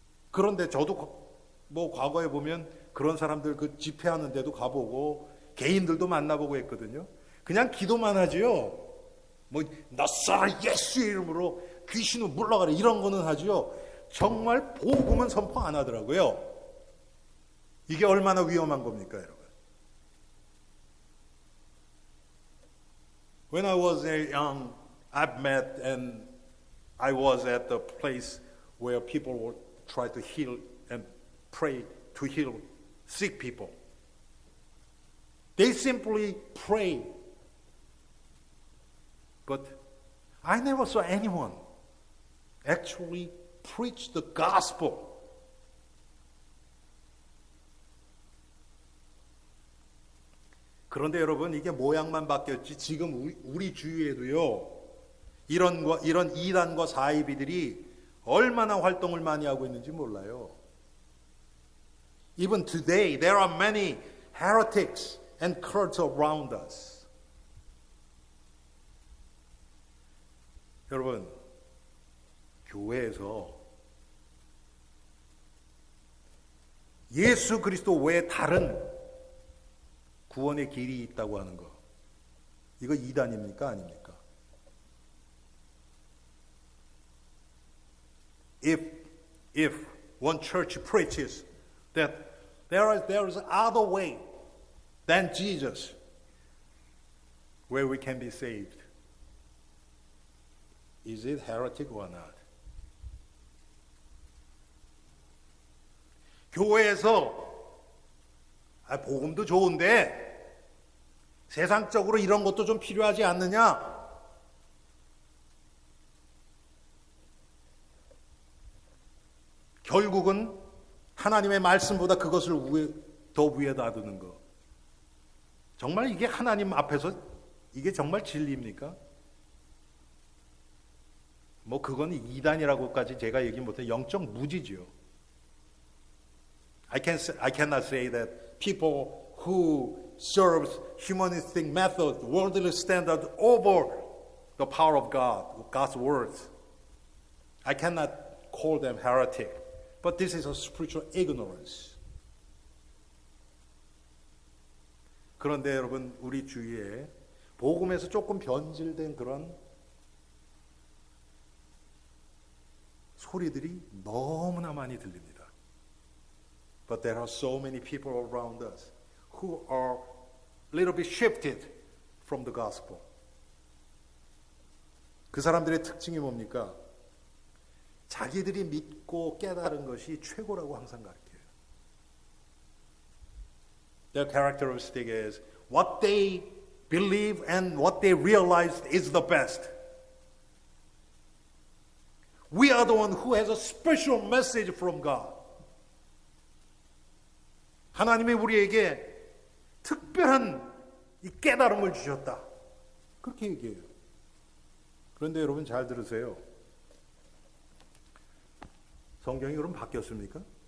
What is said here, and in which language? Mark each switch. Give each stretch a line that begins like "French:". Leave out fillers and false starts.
Korean: 그런데 저도 뭐 과거에 보면 그런 사람들 그 집회하는 데도 가보고 개인들도 만나보고 했거든요. 그냥 기도만 하지요. 뭐 나사라 예수 이름으로 귀신을 물러가라 이런 거는 하지요. 정말 복음은 선포 안 하더라고요. 이게 얼마나 위험한 겁니까, 여러분?
English: When I was young, I've met and I was at the place where people would try to heal and pray to heal sick people. They simply pray. But I never saw anyone actually preach the gospel.
Korean: 그런데 여러분 이게 모양만 바뀌었지 지금 우리 주위에도요 이런 이단과 사이비들이 얼마나 활동을 많이 하고 있는지 몰라요.
English: Even today there are many heretics and cults around us.
Korean: 여러분 교회에서 예수 그리스도 외에 다른 구원의 길이 있다고 하는 거 이거 이단입니까? 아닙니까?
English: If one church preaches that there is other way than Jesus where we can be saved, is it heretic or not?
Korean: 교회에서 복음도 좋은데 세상적으로 이런 것도 좀 필요하지 않느냐? 결국은 하나님의 말씀보다 그것을 더 위에다 두는 거. 정말 이게 하나님 앞에서 이게 정말 진리입니까? 뭐 그건 이단이라고까지 제가 얘기 못해 영적 무지죠.
English: I cannot say that people who serve humanistic method, worldly standard over the power of God, God's words. I cannot call them heretic, but this is a spiritual ignorance.
Korean: 그런데 여러분 우리 주위에 복음에서 조금 변질된 그런 소리들이 너무나 많이 들립니다.
English: But there are so many people around us who are a little bit shifted from the gospel.
Korean: 그 사람들의 특징이 뭡니까? 자기들이 믿고 깨달은 것이 최고라고 항상 가르쳐요.
English: Their characteristic is what they believe and what they realized is the best. We are the one who has a special message from God.
Korean: 하나님이 우리에게 특별한 이 깨달음을 주셨다. 그렇게 얘기해요. 그런데 여러분 잘 들으세요. 성경이 그럼 바뀌었습니까?